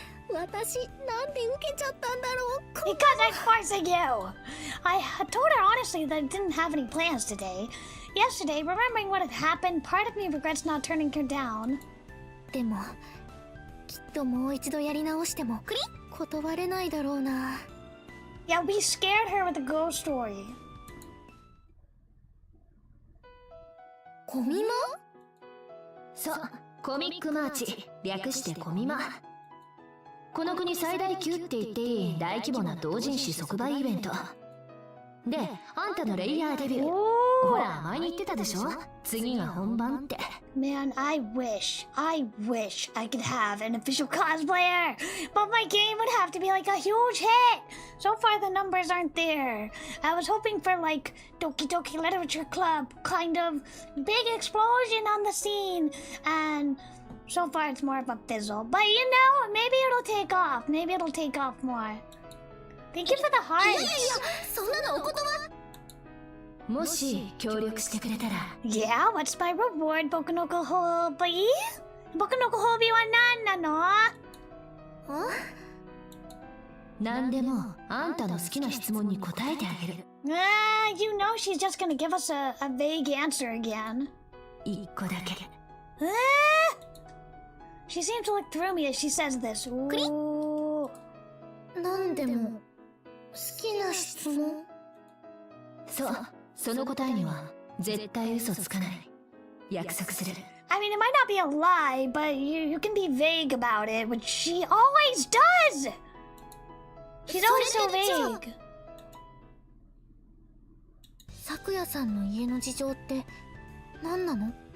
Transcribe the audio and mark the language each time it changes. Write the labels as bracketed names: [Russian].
[Japanese] 私なんで受けちゃったんだろう。 [English] Because I'm forcing you. I had told her honestly that I didn't have any plans today. Yesterday, remembering what had happened, part of me regrets not turning her down. [Japanese] でもきっともう一度やり直しても断れないだろうな。 [English] Yeah, we scared her with a ghost story. [Japanese] コミマ？そう、コミックマーチ、略してコミマ。この国最大級って言っていい大規模な同人誌即売イベントで、あんたのレイヤーデビュー。ほら前に言ってたでしょ、次が本番って。 [English] Man, I wish I could have an official cosplayer, but my game would have to be like a huge hit. So far the numbers aren't there. I was hoping for like Doki Doki Literature Club, kind of big explosion on the scene, and so far it's more of a fizzle. But you know, maybe it'll take off. Maybe it'll take off more. Thank you for the hearts. [Japanese] いやいやいや、そんなのお言葉。もし協力してくれたら。 [English] Yeah, what's my reward, [Japanese] Boku no Kohobi? Boku no Kohobi wa nan nano? 何でもあんたの好きな質問に答えてあげる。 [English] You know she's just gonna give us a vague answer again. [Japanese] 一個だけ。 [English] She seems to look through me as she says this. Ooh. [Japanese] 何でも好きな質問？そう、その答えには絶対嘘つかない。約束する。 [English] I mean, it might not be a lie, but you can be vague about it, which she always does! She's always so vague. [Japanese] 咲夜さんの家の事情って何なの？